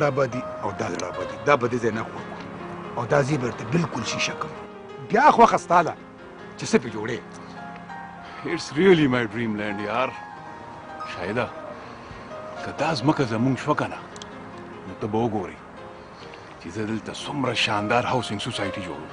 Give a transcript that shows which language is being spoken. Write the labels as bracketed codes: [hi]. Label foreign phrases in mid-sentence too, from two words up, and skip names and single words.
[ps] آبادي او دا زړه آبادي دا به دې ځای نه خوړو او دا زی به درته بالکل شیشه کوم بیا خوښه ستا ده چې څه پې جوړې [en] It's really my dreamland [ps] یار شاهده که دا ځمکه زمونږ شوه که نه نو ته به وګورې چې زه دلته څومره شاندار [en] housing society [ps] جوړوم